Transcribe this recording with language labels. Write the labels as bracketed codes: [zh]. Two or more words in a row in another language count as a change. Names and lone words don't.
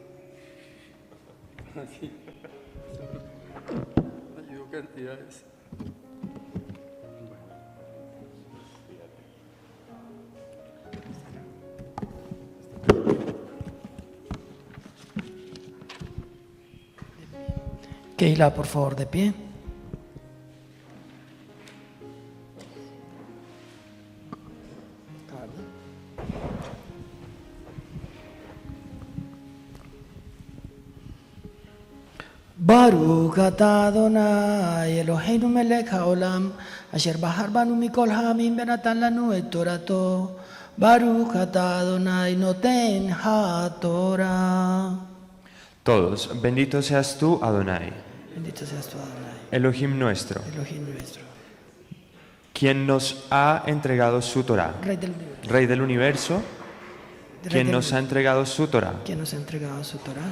[es] Así. Ayudó cantidades. Keila, por favor, de pie. [he] ברוך אתה אדוני אלוהינו מלך העולם אשר בחר בנו מכל העמים ונתן לנו את תורתו. ברוך אתה אדוני נותן התורה. [es] Todos, bendito seas tú, Adonai, Bendito seas tú, Adonai, Elohim nuestro, Elohim nuestro, quien nos ha entregado su Torah, Rey del universo, Rey del universo, quien nos ha entregado su Torah, quien nos ha entregado su Torah,